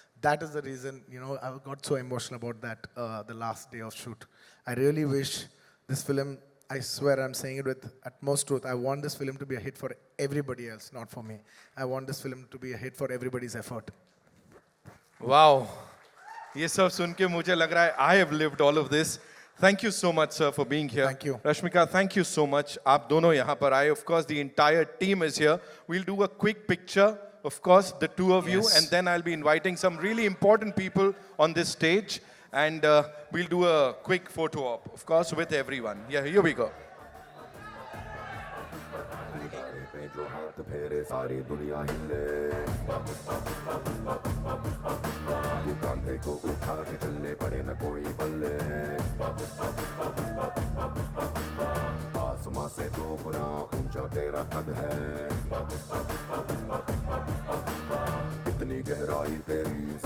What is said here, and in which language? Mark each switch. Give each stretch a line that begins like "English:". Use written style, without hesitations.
English: That is the reason, I got so emotional about that the last day of shoot. I really wish this film, I swear I'm saying it with utmost truth. I want this film to be a hit for everybody else, not for me. I want this film to be a hit for everybody's effort. wow.
Hindi: ये सब सुन के मुझे लग रहा है
English: I have lived all of this. Thank you so much, sir, for being here. Thank you. Rashmika, thank you so much.
Hindi: आप दोनों यहाँ पर आए.
English: Of course, the entire team is here. We'll do a quick picture, of course, the two of you, Yes. and then I'll be inviting some really important people on this stage. And we'll do a quick photo op, of course, with everyone. Yeah, here we go.
Hindi: जो हाथ फेरे सारी दुनिया हिले तू कांधे को उठा के चलने पड़े न कोई बल्ले आसमां से 2 गुना ऊंचा तेरा कद है इतनी गहराई तेरी